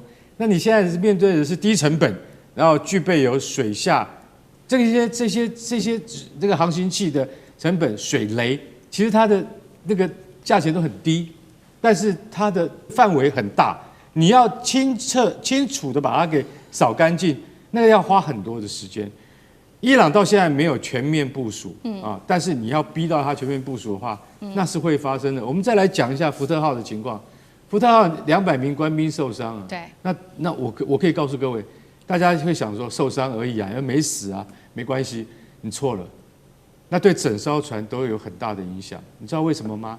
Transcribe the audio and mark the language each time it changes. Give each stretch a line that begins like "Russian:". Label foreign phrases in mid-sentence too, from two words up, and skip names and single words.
Chinese: 那你現在面對的是低成本，然後具備有水下這些這個航行器的成本，水雷其實它的那個價錢都很低，但是它的範圍很大，你要清楚的把它給掃乾淨，那個要花很多的時間。伊朗到現在沒有全面部署啊，但是你要逼到它全面部署的話，那是會發生的。我們再來講一下福特號的情況，福特號200名官兵受傷啊。對。那我可以告訴各位，大家會想說受傷而已啊，又沒死啊，沒關係。你錯了，那對整艘船都有很大的影響。你知道為什麼嗎？